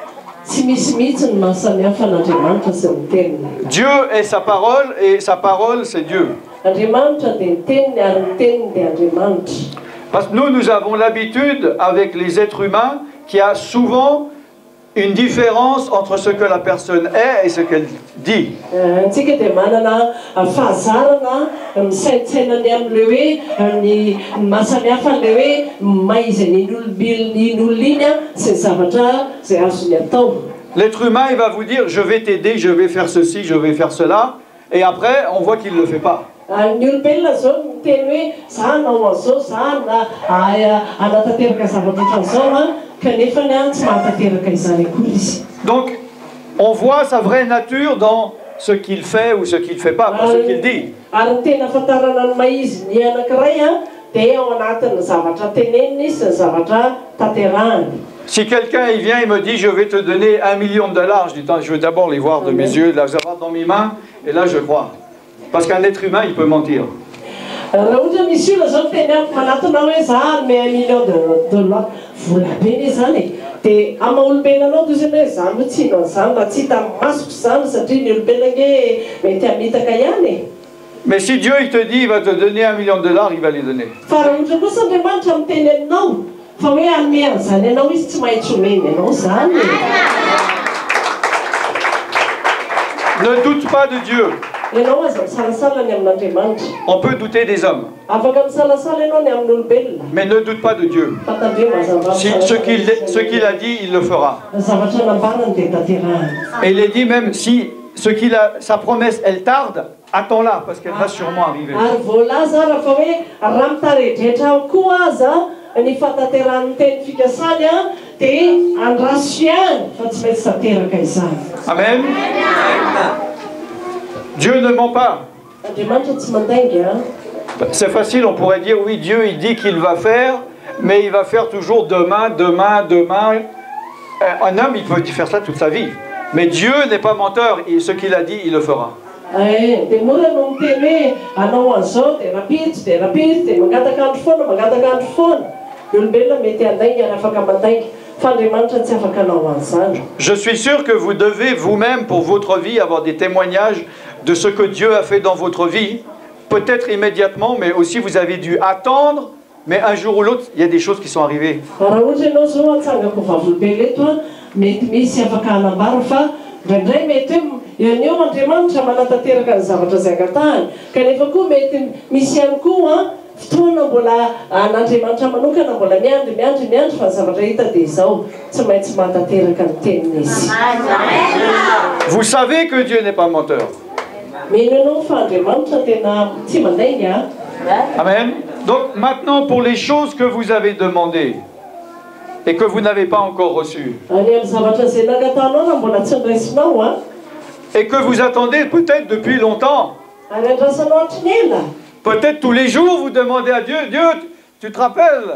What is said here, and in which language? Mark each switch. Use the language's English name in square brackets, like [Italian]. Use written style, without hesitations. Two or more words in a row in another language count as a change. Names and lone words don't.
[French] Dieu est sa parole et sa parole c'est Dieu. Parce que nous avons l'habitude avec les êtres humains qui a souvent une différence entre ce que la personne est et ce qu'elle dit. [Malagasy] Antsika dia manana fahazarana misaintsainany amin'ilay hoe ny mahasamihafa an'ilay hoe maizy n'olona iny sy ny zavatra izay azony atao. [French] L'être humain, il va vous dire, je vais t'aider, je vais faire ceci, je vais faire cela, et après, on voit qu'il ne le fait pas. [Malagasy] Ny olombelona zao miteny hoe za nao an'izao, za anatanteraka zavatra ohatran'izao kanefa tsy mahatateraka izany akory izy. [French] Donc, on voit sa vraie nature dans ce qu'il fait ou ce qu'il ne fait pas, pas ce qu'il dit. [Malagasy] Ary ny tena ahafantarana ny maiziny anankiray dia ao anatin'ny zavatra teneniny sy ny zavatra tanterahany. [French] Si quelqu'un il vient et me dit je vais te donner $1 million, je dis je veux d'abord les voir de mes yeux, là je les avoir dans mes mains, et là je crois. Parce qu'un être humain il peut mentir. [Malagasy] Raha ohatra misy olona zao teny amiko manatona hoe za hanome $1 million, vola be ne zany dia amaha-olombelonanao toy izany hoe za mitsino an'izany raha tsy hita masoko izany satria ny olombelona nge mety hamitaka ihany. [French] Mais si Dieu il te dit il va te donner $1 million, il va les donner. [Malagasy] Fa raha ohatra kosa Andriamanitra miteny aminao fa hoe hanome an'izany ianao izy tsy maintsy omeny ianao zany. [French] Ne doute pas de Dieu. [Malagasy] Ianao aza misalasala ny amin'Andriamanitra. [French] On peut douter des hommes. [Malagasy] Afaka misalasala ianao ny amin'olombelona. [French] Mais ne doute pas de Dieu. [Malagasy] Fa tandremo azava [French] Si ce qu'il a dit, il le fera. [Malagasy] zavatra nambarany dia tanterahany. [French] Et il est dit même si sa promesse elle tarde, attends-la parce qu'elle va sûrement arriver. [Malagasy] Ary voalaza raha fa hoe raha mitaredretra koa aza ny fahatanterahany teny fikasany dia andraso ihany fa tsy maintsy tanteraka izany. [French] Amen. Dieu ne ment pas. [Malagasy] Andriamanitra tsy mandainga. [French] C'est facile, on pourrait dire oui, Dieu il dit qu'il va faire, mais il va faire toujours demain, demain, demain. Un homme il peut faire ça toute sa vie. Mais Dieu n'est pas menteur, et ce qu'il a dit, il le fera. [Malagasy] Dia mora no miteny hoe anao an'izao dia rapitso dia mangataka andro foana. Ny olombelona mety handainga ary afaka mandainga. Fa Andriamanitra tsy afaka hanao an'izany. [French] Je suis sûr que vous devez vous-même, pour votre vie, avoir des témoignages de ce que Dieu a fait dans votre vie. Peut-être immédiatement, mais aussi vous avez dû attendre. Mais un jour ou l'autre, il y a des choses qui sont arrivées. [Malagasy] Raha ohatra ianao zao atsangako vavolobe leto mety misy afaka hanambara fa indraindray mety hoe eo Andriamanitra manatanteraka ny zavatra izay angatahany. Kanefa koa mety misy ihany koa fotoana mbola an'Andriamanitra manokana mbola miandry fa ny zavatra hita dia izao tsy maintsy manatanteraka ny teniny izy. [French] Vous savez que Dieu n'est pas menteur. [Malagasy] Mino ianao fa Andriamanitra tena tsy mandainga. Amen. [French] Donc maintenant, pour les choses que vous avez demandées et que vous n'avez pas encore reçues, et que vous attendez peut-être depuis longtemps, peut-être tous les jours vous demandez à Dieu, Dieu, tu te rappelles?